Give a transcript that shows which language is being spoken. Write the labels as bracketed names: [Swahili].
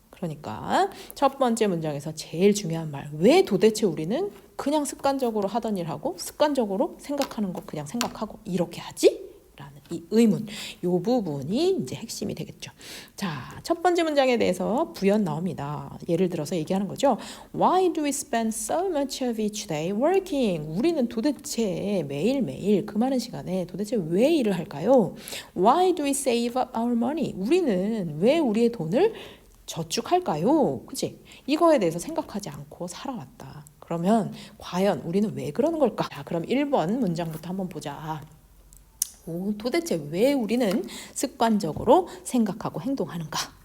[Korean] 그러니까 첫 번째 문장에서 제일 중요한 말, 왜 도대체 우리는 그냥 습관적으로 하던 일하고 습관적으로 생각하는 거 그냥 생각하고 이렇게 하지? 라는 이 의문, 요 부분이 이제 핵심이 되겠죠. 자, 첫 번째 문장에 대해서 부연 나옵니다. 예를 들어서 얘기하는 거죠. [English] Why do we spend so much of each day working? [Korean] 우리는 도대체 매일매일 그 많은 시간에 도대체 왜 일을 할까요? [English] Why do we save up our money? [Korean] 우리는 왜 우리의 돈을 저축할까요? 그치? 이거에 대해서 생각하지 않고 살아왔다. 그러면 과연 우리는 왜 그러는 걸까? 자, 그럼 1번 문장부터 한번 보자. 도대체 왜 우리는 습관적으로 생각하고 행동하는가?